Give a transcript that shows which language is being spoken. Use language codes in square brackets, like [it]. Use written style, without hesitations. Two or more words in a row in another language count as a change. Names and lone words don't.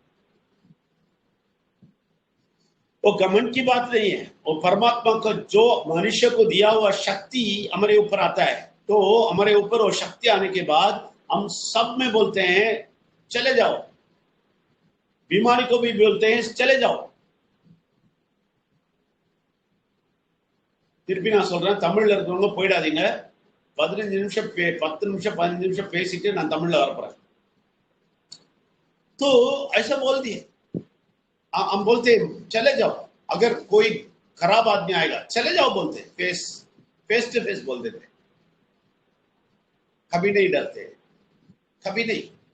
[hi] वो घमंड की बात नहीं है, वो परमात्मा को जो मनुष्य को दिया हुआ शक्ति हमारे ऊपर आता है, तो हमारे ऊपर वो शक्ति आने के बाद हम सब में बोलते हैं चले जाओ। बीमारी को भी बोलते हैं चले जाओ। [ta] திருப்பி நான் சொல்றேன், தமிழ்ல இருக்கிறவங்க போயிடாதீங்க, 15 நிமிஷம் 10 நிமிஷம் 15 நிமிஷம் பேசிட்டு நான் தமிழ்ல வரப்போறேன்। [hi] तो ऐसा बोल दिए, हम बोलते हैं चले जाओ। अगर कोई खराब आदमी आएगा चले जाओ बोलते, [en] face to face [hi] बोल देते, कभी नहीं डरते, कभी नहीं।